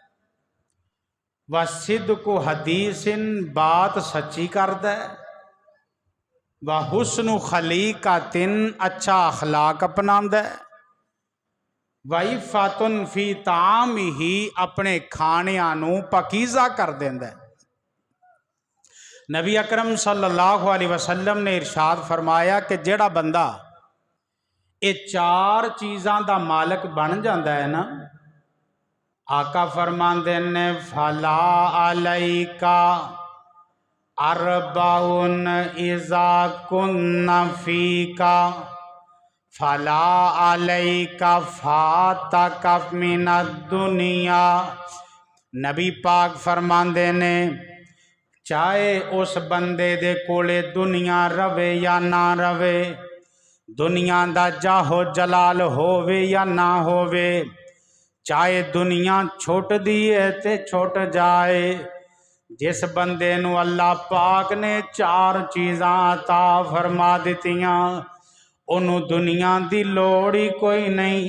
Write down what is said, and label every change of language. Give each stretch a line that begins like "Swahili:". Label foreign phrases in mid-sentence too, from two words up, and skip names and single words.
Arabic: وصدق حديث,
Punjabi: بات سچی کردا ہے.
Arabic: وحسن خليقة,
Punjabi: اچھا اخلاق اپناندا ہے.
Arabic: وعفة في طعمة,
Punjabi: اپنے کھانیاں نوں پاکیزہ کر دیندا ہے. نبی اکرم
Arabic: صلى الله عليه وسلم
Punjabi: نے ارشاد فرمایا کہ جیہڑا بندہ یہ 4 چیزاں دا مالک بن جاتا ہے نا، آقا فرماندے نے
Arabic: فلا عليك أربع إذا كن فيك فلا عليك فاتك من الدنيا.
Punjabi: نبی پاک فرماندے نے چاہے اس بندے دے کولے دنیا رہوے یا نہ رہوے، دنیا دا جاہو جلال ہووے یا نہ ہووے، چاہے دنیا چھٹ دیئے تے چھٹ جائے، جس بندے نوں اللہ پاک نے 4 چیزاں عطا فرما دتیاں اونوں دنیا دی لوڑ ہی کوئی نہیں.